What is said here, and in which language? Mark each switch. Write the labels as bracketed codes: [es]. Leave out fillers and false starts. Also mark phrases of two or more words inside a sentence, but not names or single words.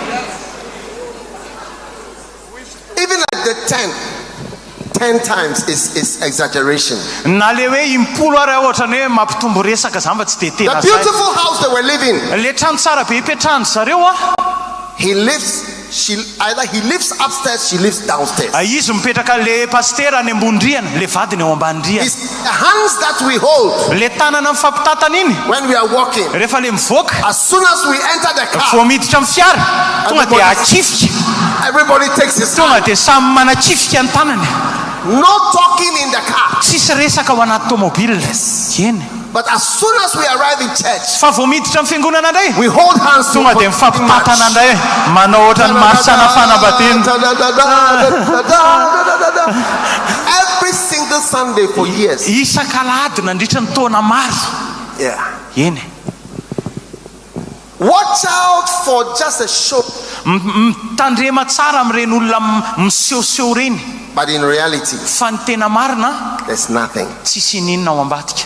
[en] Even like the 10 times is exaggeration. [mg] Na le hoe 10 ary ohatrany hoe mampitombo resaka zany fa tsy de [en] The [mg] tena zay. [en] beautiful house they were living. [mg] Le trano tsara be ipetrahany zareo a. [en] Either he lives upstairs, she lives downstairs. [mg] Izy mipetraka le pasteur any ambony rihana, le vadiny eo ambany rihana. [en] It's the hands that we hold [mg] Le tanana mifampitatana iny [en] when we are walking. [mg] rehefa le mivoaka. [en] As soon as we enter the car, [mg] Vao miditra amin'ny fiara, tonga de akifika. [en] everybody takes his [mg] Tonga [en] hand. [mg] de samy manakifika ny tanany. [en] No talking in the car. [mg] Tsisy resaka ao anaty tomobile. Eny. [en] But as soon as we arrive in church, [mg] Fa vao miditra amin'ny fiangonana indray, [en] we hold hands to [mg] tonga de mifampitatana indray, manao ohatran'ny marsana fanambadiana. [en] every single Sunday for years. [mg] Isan-kalady nandritra ny taona maro. [en] Yeah. [mg] Eny. [en] Watch out for just a show. [mg] Tandrema tsara amin'ireny olona misehoseho reny. [en] But in reality, [mg] Fa ny tena marina, [en] there's nothing. [mg] tsisy ninona ao ambadika.